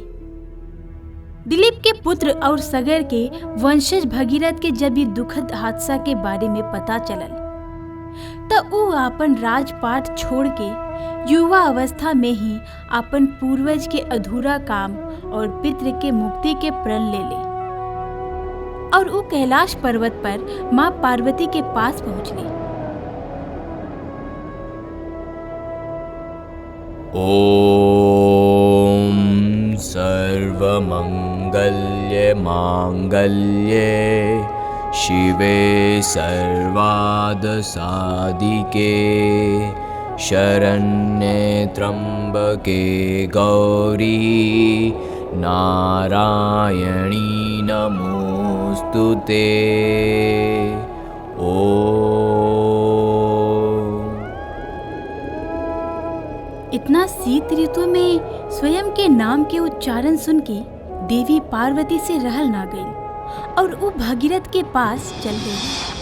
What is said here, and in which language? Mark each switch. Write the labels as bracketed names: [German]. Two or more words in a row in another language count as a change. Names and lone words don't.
[Bhojpuri] दिलीप के पुत्र और सगर के वंशज भगीरथ के जब ये दुखद हादसा के बारे में पता चलल तो वो अपन राजपाट छोड़ के युवा अवस्था में ही अपन पूर्वज के अधूरा काम और पितृ के मुक्ति के प्रण ले ले और वो कैलाश पर्वत पर माँ पार्वती के पास पहुँचले। [Sanskrit] ओम सर्वमंगल्य मांगल्ये शिवे सर्वाद साधिके शरण्ये त्र्यंबके गौरी नारायणी नमोस्तुते। [Bhojpuri] इतना शीत ऋतु में स्वयं के नाम के उच्चारण सुन के देवी पार्वती से रहल ना गई और वो भगीरथ के पास चल गई।